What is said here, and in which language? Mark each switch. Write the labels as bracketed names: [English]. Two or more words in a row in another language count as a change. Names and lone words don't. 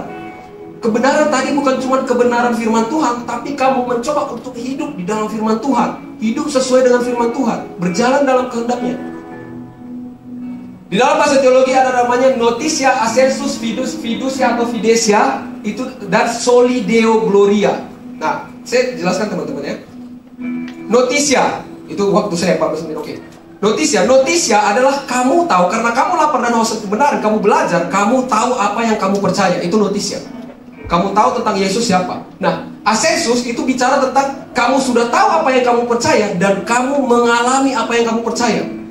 [Indonesian] Kebenaran tadi bukan cuma kebenaran firman Tuhan, tapi kamu mencoba untuk hidup di dalam firman Tuhan, hidup sesuai dengan firman Tuhan, berjalan dalam kehendaknya. Di dalam bahasa teologi ada namanya [Latin] notitia, assensus, fiducia [Indonesian] atau fidesia, itu dan [Latin] soli deo gloria. [Indonesian] Nah, saya jelaskan teman-teman ya. Notitia itu waktu saya 14 menit, oke. Notitia adalah kamu tahu, karena kamu lapar dan haus kebenaran, kamu belajar, kamu tahu apa yang kamu percaya, itu notitia. Kamu tahu tentang Yesus siapa. Nah, assensus itu bicara tentang kamu sudah tahu apa yang kamu percaya dan kamu mengalami apa yang kamu percaya.